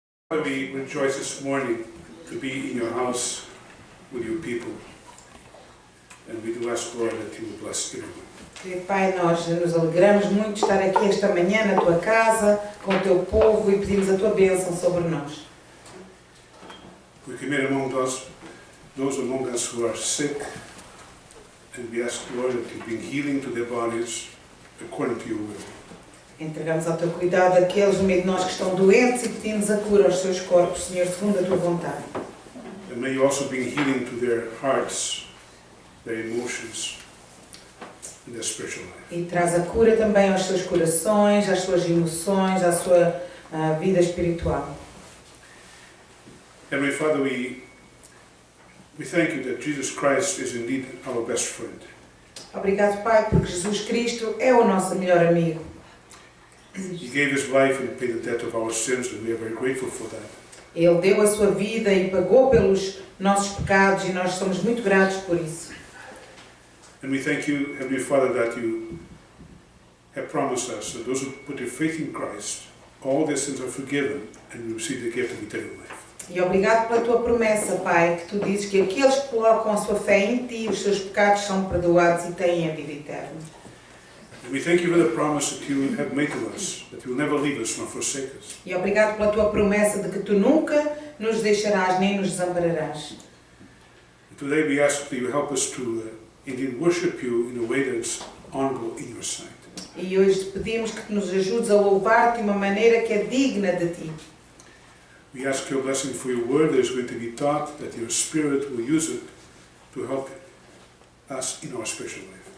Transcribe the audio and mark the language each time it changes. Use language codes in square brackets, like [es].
[en] We rejoice this morning to be in your house with your people, and we do ask, Lord, that you will bless everyone. [pt] Querido Pai, nós nos alegramos muito de estar aqui esta manhã na tua casa, com o teu povo, e pedimos a tua bênção sobre nós. [en] We commit among us those among us who are sick, and we ask, Lord, that you bring healing to their bodies according to your will. [pt] Entregamos ao teu cuidado aqueles no meio de nós que estão doentes e pedimos a cura aos seus corpos, Senhor, segundo a tua vontade. [en] And may you also bring healing to their hearts, their emotions, and their spiritual life. [pt] E traz a cura também aos seus corações, às suas emoções, à sua vida espiritual. [en] Heavenly Father, we thank you that Jesus Christ is indeed our best friend. [pt] Obrigado, Pai, porque Jesus Cristo é o nosso melhor amigo. [en] He gave his life and paid the debt of our sins, and we are very grateful for that. [pt] Ele deu a sua vida e pagou pelos nossos pecados e nós somos muito gratos por isso. [en] And we thank you, Heavenly Father, that you have promised us that those who put their faith in Christ, all their sins are forgiven and we receive the gift of eternal life. [pt] E obrigado pela tua promessa, Pai, que tu dizes que aqueles que colocam a sua fé em ti, os seus pecados são perdoados e têm a vida eterna. [en] And we thank you for the promise that you have made to us, that you will never leave us nor forsake us. [pt] E obrigado pela tua promessa de que tu nunca nos deixarás nem nos desampararás. [en] And today we ask that you help us to indeed worship you in a way that is honorable in your sight. [pt] E hoje te pedimos que nos ajudes a louvar-te de uma maneira que é digna de ti. [en] We ask your blessing for your word that is going to be taught, that your Spirit will use it to help us in our spiritual life.